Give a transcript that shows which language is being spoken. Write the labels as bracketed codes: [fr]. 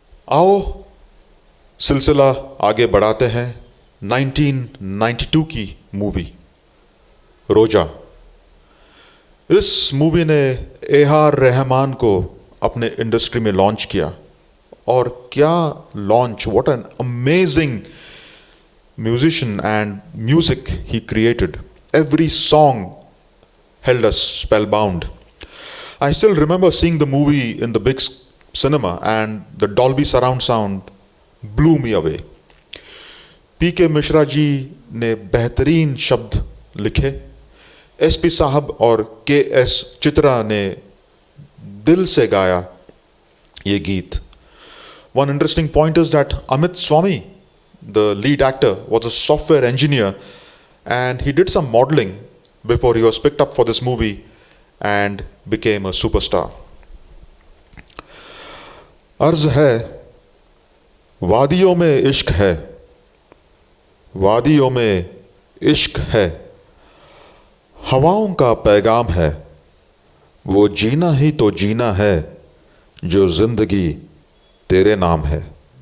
[hi] आओ सिलसिला आगे बढ़ाते हैं 1992 की मूवी रोजा। इस मूवी ने ए.आर. रहमान को अपने इंडस्ट्री में लॉन्च किया, और क्या launch, [en] What an amazing musician and music he created. Every song held us spellbound. I still remember seeing the movie in the big cinema, and the Dolby surround sound blew me away. [hi] P.K. Mishra ji ने बेहतरीन शब्द लिखे, SP. साहब और KS. Chitra ने दिल से गाया ये गीत. [en] One interesting point is that Amit Swamy the lead actor, was a software engineer, and he did some modeling before he was picked up for this movie and became a superstar. [hi] अर्ज है, वादियों में इश्क है, वादियों में इश्क है, हवाओं का पैगाम है, वो जीना ही तो जीना है जो जिंदगी तेरे नाम है.